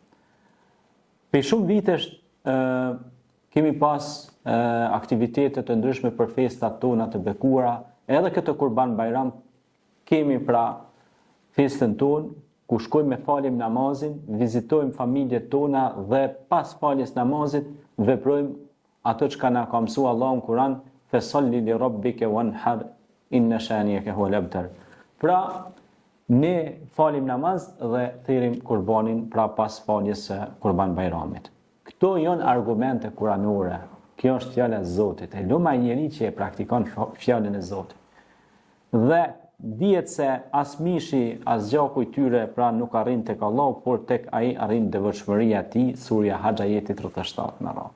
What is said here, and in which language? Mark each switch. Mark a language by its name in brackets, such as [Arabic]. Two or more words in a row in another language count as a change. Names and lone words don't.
[Albanian] Për shumë vitesh kemi pas aktivitete të ndryshme për festat tona të bekuara, edhe këtë Kurban Bayram kemi pra festën tonë, ku shkojmë me falim namazin, vizitojmë familjet tona dhe pas faljes namazit veprojmë ato që na ka mësuar Allahu në Kur'an: [Arabic] "فصل لربك وانحر إن شانئك هو الأبتر." [Albanian] Pra ne falim namaz dhe thirrim kurbanin pra pas faljes së Kurban Bayramit. Këto janë argumente kuranore. Kjo është fjala e Zotit. E luma njeri që e praktikon fjalën e Zotit. Dhe dihet se as mishi, as gjaku i tyre pra nuk arrin tek Allahu, por tek ai arrin devotshmëria e tij, surja Haxh ajeti 37 në radhë.